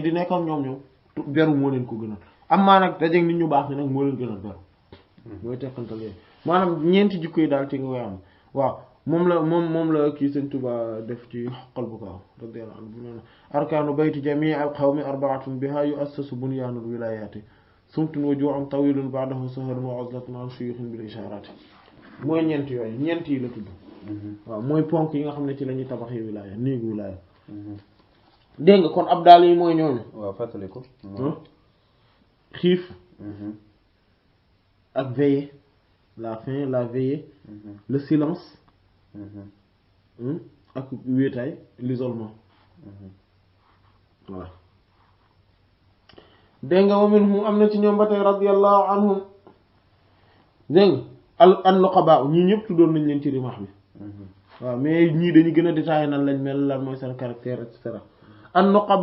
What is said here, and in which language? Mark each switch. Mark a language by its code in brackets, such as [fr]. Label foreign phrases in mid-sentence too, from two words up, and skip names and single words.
[wo] di nekk ak ñoom beru moo leen ko gënal am maa nag dajeeg nit ñu baax ñi nag moo leen gënal beru yooyu tekkantal yooyu maanaam ñeenti jikko yi daal ci nga koy am waaw moom la kii Sëñ Tuubaa def ci xol bu kaaw [ar] رضي الله عنه [wo] bu ne [ar] أركان بيت جامع القوم أربعة بها يؤسس بنيان الولاية صمت وجوع طويل بعده سهر وعزلة عن شيوخ بالإشارة [wo] mooy ñeent yooyu ñeent yi la tudd waaw mooy ponk yi nga xam ne ci la ñuy tabaxee wilaya néegu wilaya dégg nga kon abdal yi mooy ñooñu waaw fàttali ko xiif ak veiller [fr] la faim la veillée le silence [wo] ak wéetaay [fr] l'isolement voilà [wo] dégg nga [ar] ومنهم [wo] am na ci ñoom ba tey [ar] رضي الله عنهم [wo] dégg nga [ar] النقباء [wo] ñii ñëpp tuddoon nañ leen ci rimaax bi waaw mais ñii dañu gën a détaillé nan lañ mel lan mooy seen caractère